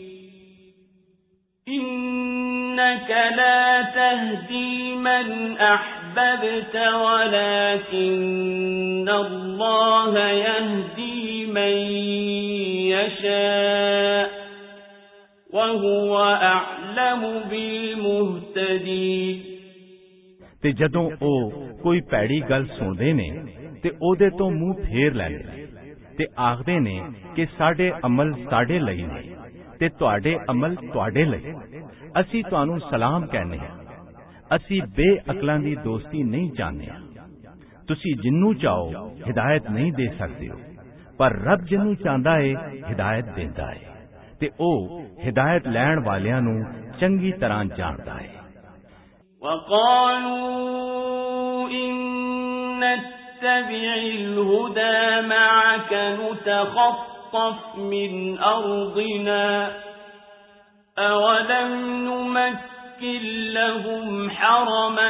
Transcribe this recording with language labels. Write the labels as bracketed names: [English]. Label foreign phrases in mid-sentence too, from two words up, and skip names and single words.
[Arabic] إِنَّكَ لَا تَهْدِي مَنْ أَحْبَبْتَ وَلَكِنَّ اللَّهَ يَهْدِي مَن يَشَاءُ وَهُوَ أَعْلَمُ بِالْمُهْتَدِينَ [Punjabi] ਤੇ ਜਦੋਂ ਉਹ ਕੋਈ ਭੈੜੀ ਗੱਲ ਸੁਣਦੇ ਨੇ ਤੇ ਉਹਦੇ ਤੋਂ ਮੂੰਹ ਫੇਰ ਲੈਂਦੇ ਨੇ ਤੇ ਆਖਦੇ ਨੇ ਕਿ ਸਾਡੇ ਅਮਲ ਸਾਡੇ ਲਈ ਨੇ ਤੇ ਤੁਹਾਡੇ ਅਮਲ ਤੁਹਾਡੇ ਲਈ। ਅਸੀਂ ਤੁਹਾਨੂੰ ਸਲਾਮ ਕਹਿੰਦੇ ਹਾਂ। ਅਸੀਂ ਬੇਅਕਲਾਂ ਦੀ ਦੋਸਤੀ ਨਹੀਂ ਚਾਹੁੰਦੇ। ਤੁਸੀਂ ਜਿੰਨੂੰ ਚਾਹੋ ਹਿਦਾਇਤ ਨਹੀਂ ਦੇ ਸਕਦੇ ਹੋ ਪਰ ਰੱਬ ਜਿਹਨੂੰ ਚਾਹੁੰਦਾ ਹੈ ਹਿਦਾਇਤ ਦਿੰਦਾ ਹੈ ਤੇ ਉਹ ਹਿਦਾਇਤ ਲੈਣ ਵਾਲਿਆਂ ਨੂੰ ਚੰਗੀ ਤਰ੍ਹਾਂ ਜਾਣਦਾ ਹੈ। [Arabic] وَقَالُوا إِن نَّتَّبِعِ الْهُدَى مَعَكَ نُتَخَطَّفْ مِنْ أَرْضِنَا أَوَلَمْ نُمَكِّنْ لَهُمْ حَرَمًا